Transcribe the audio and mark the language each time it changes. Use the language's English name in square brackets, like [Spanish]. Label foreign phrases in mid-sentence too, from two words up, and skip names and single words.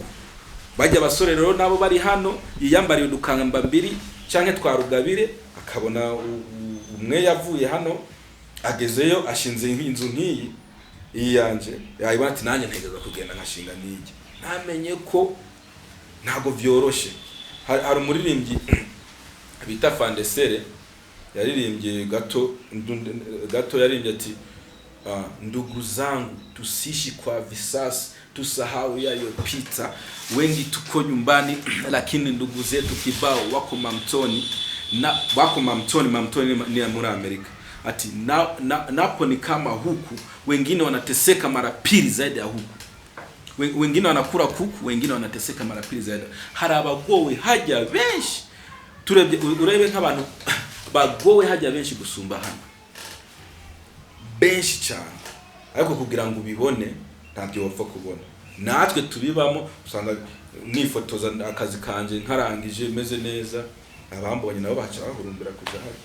[Rundi] Bajya basore rero nabo bari hano yiyambariye udukamba mbiri canke twarugabire, akabona umwe yavuye hano agezeyo ashinze inzu nkiyi iyanje, yayibona ati nanjye ntegeza kugenda nkashinga niki. Namenye ko ntago vyoroshe. Hari umuririmbyi bita Fandesere yaririmbye gato yaririmbye ati [Swahili] ndugu zangu tusishi kwa visasi, tusahau yaliyopita, wengi tuko nyumbani lakini ndugu zetu kibao wako mamtoni, na wako mamtoni [Rundi] ni muri Amerika. [Swahili] Ati napo ni kama huku, wengine wanateseka mara pili zaidi ya huku, wengine wanakura kuku, wengine wanateseka mara pili zaidi. [Rundi] Hari abagowe hajya benshi, turebye urebe nk'abantu bagowe hajya benshi gusumba hano, benshi cyane, ariko kugira ngo ubibone ntabyo wapfa kubona. Natwe tubibamo usanga nifotoza akazi kanje nkarangije meze neza, abambonye nabo baca bahurumbira kuja hano.